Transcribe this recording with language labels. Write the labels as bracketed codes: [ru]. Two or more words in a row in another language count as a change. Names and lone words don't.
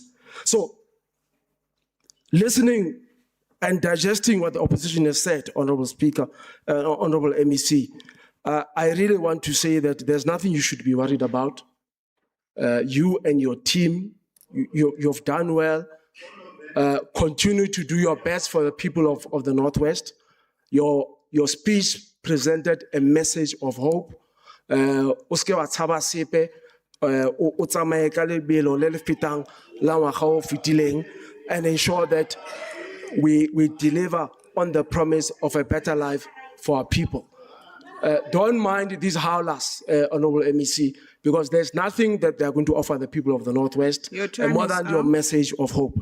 [en] So, listening and digesting what the opposition has said, Honorable Speaker, Honorable MEC, I really want to say that there's nothing you should be worried about. You and your team, you've done well. Continue to do your best for the people of the Northwest. Your speech presented a message of hope. [tn] Uske wa tshaba sepe, o tsamaye ka lebelo le le fetang la ngwaga o fetileng, [en] and ensure that we deliver on the promise of a better life for our people. Don't mind these howlers, Honorable MEC, because there's nothing that they're going to offer the people of the Northwest more than your message of hope.